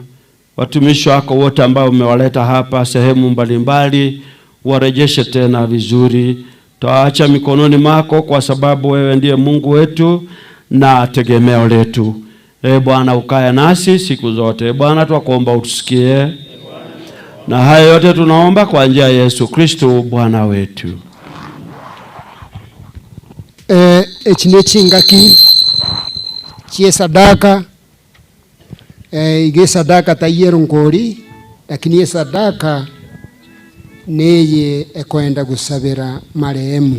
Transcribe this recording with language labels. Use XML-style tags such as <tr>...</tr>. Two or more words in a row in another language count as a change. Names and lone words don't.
<sw>Watumishi wako wote ambao umewaleta hapa sehemu mbalimbali, warejeshe tena vizuri. Twaacha mikononi mwako kwa sababu wewe ndiye Mungu wetu na tegemeo letu. Bwana ukae nasi siku zote. Bwana twakuomba utusikie. Na haya yote tunaomba kwa njia ya Yesu Kristo Bwana wetu.</sw> <guz>Ekine chingaki chie sadaka ige sadaka tayero ngori, lakini sadaka neye ekwenda gusabira marehemu.</guz>